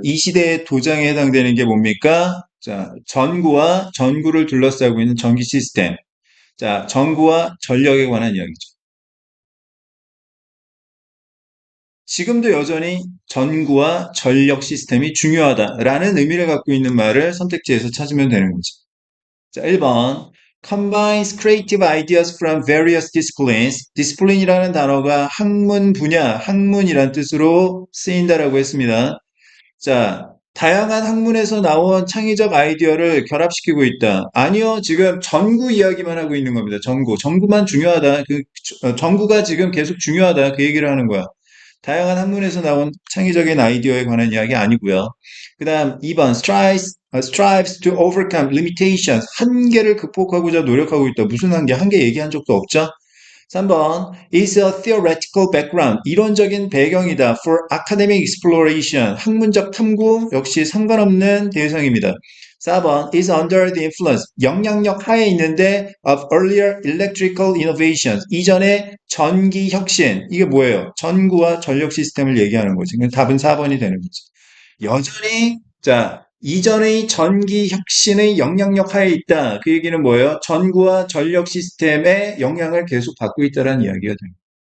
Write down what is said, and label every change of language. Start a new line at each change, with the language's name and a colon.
Korean: 이 시대의 도장에 해당되는 게 뭡니까? 자, 전구와 전구를 둘러싸고 있는 전기 시스템. 자, 전구와 전력에 관한 이야기죠. 지금도 여전히 전구와 전력 시스템이 중요하다라는 의미를 갖고 있는 말을 선택지에서 찾으면 되는 거죠. 자, 1번.
English: combines creative ideas from various disciplines.
Korean: discipline이라는 단어가 학문 분야, 학문이란 뜻으로 쓰인다라고 했습니다. 자, 다양한 학문에서 나온 창의적 아이디어를 결합시키고 있다. 아니요, 지금 전구 이야기만 하고 있는 겁니다. 전구. 전구만 중요하다. 전구가 지금 계속 중요하다. 그 얘기를 하는 거야. 다양한 학문에서 나온 창의적인 아이디어에 관한 이야기 아니고요. 그 다음
English: 2번 strives to overcome limitations.
Korean: 한계를 극복하고자 노력하고 있다. 무슨 한계? 한계 얘기한 적도 없죠?
English: 3번 is a theoretical background.
Korean: 이론적인 배경이다.
English: for academic exploration.
Korean: 학문적 탐구 역시 상관없는 대상입니다.
English: 4번 is under the influence.
Korean: 영향력 하에 있는데
English: of earlier electrical innovations.
Korean: 이전의 전기 혁신. 이게 뭐예요? 전구와 전력 시스템을 얘기하는 거지. 그럼 답은 4번이 되는 거지. 여전히 자 이전의 전기 혁신의 영향력 하에 있다. 그 얘기는 뭐예요? 전구와 전력 시스템의 영향을 계속 받고 있다는 이야기가 됩니다.